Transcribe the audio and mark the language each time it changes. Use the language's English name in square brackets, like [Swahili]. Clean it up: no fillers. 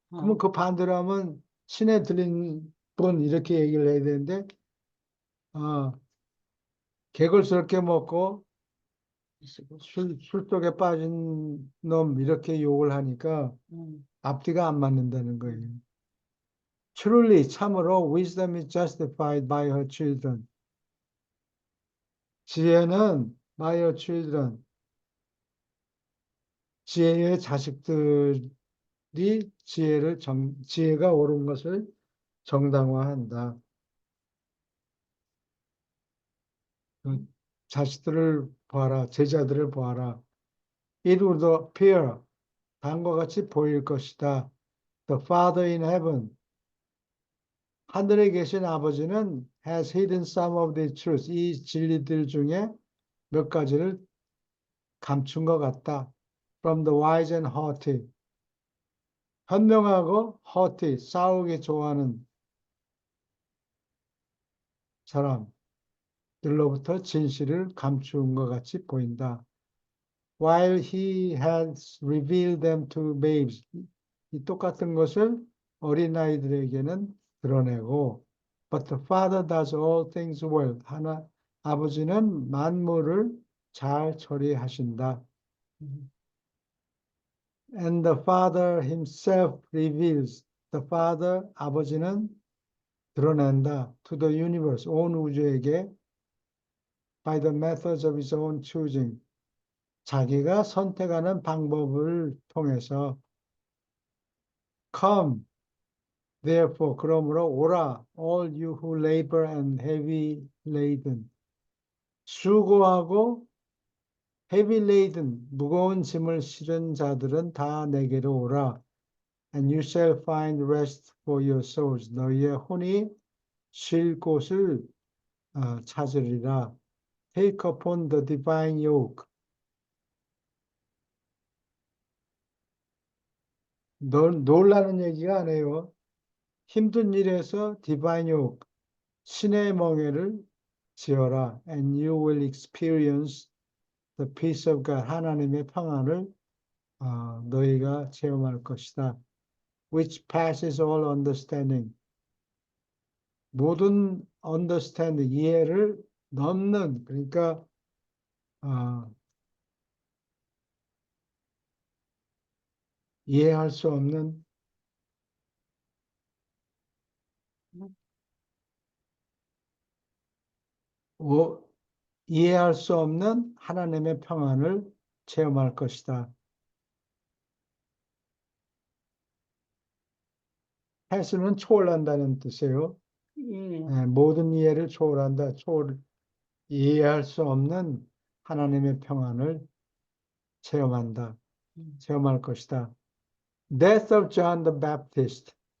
[Korean] 그러면 그 반대로 하면 신에 들린 분 이렇게 얘기를 해야 되는데 개걸스럽게 먹고 술 속에 빠진 놈 이렇게 욕을 하니까 앞뒤가 안 맞는다는 거예요. [English] Truly, [Korean] 참으로 [English] wisdom is justified by her children. [Korean] 지혜는 [English] by her children. [Korean] 지혜의 자식들이 지혜가 옳은 것을 정당화한다. 그 자식들을 보아라, 제자들을 보아라. [English] It would appear, [Korean] 다음과 같이 보일 것이다. [English] The Father in heaven, [Korean] 하늘에 계신 아버지는 [English] has hidden some of the truth, [Korean] 이 진리들 중에 몇 가지를 감춘 것 같다. [English] From the wise and haughty, [Korean] 현명하고 haughty, 싸우기 좋아하는 사람들로부터 진실을 감춘 것 같이 보인다. [English] While he has revealed them to babes, [Korean] 이 똑같은 것을 어린아이들에게는 드러내고, [English] but the Father does all things well. [Korean] 아버지는 만물을 잘 처리하신다. [English] And the Father himself reveals. The Father, [Korean] 아버지는 드러낸다. [English] To the universe, [Korean] 온 우주에게 [English] by the methods of his own choosing. [Korean] 자기가 선택하는 방법을 통해서 [English] Come, therefore, [Korean] 그러므로 오라, [English] all you who labor and heavy laden. [Korean] 수고하고 [English] heavy laden, [Korean] 무거운 짐을 실은 자들은 다 내게로 오라. [English] And you shall find rest for your souls. [Korean] 너희의 혼이 쉴 곳을 찾으리라. [English] Take upon the divine yoke. [Korean] 놀라는 얘기가 아니에요. 힘든 일에서 divine yoke, 신의 멍에를 지어라. [English] And you will experience the peace of God. [Korean] 하나님의 평안을 너희가 체험할 것이다. [English] Which passes all understanding. [Korean] 모든 understanding, 이해를 넘는, 그러니까 이해할 수 없는 이해할 수 없는 하나님의 평안을 체험할 것이다. 패스는 초월한다는 뜻이에요. 네, 모든 이해를 초월한다. 이해할 수 없는 하나님의 평안을 체험한다. 체험할 것이다. [English] Death of John the Baptist.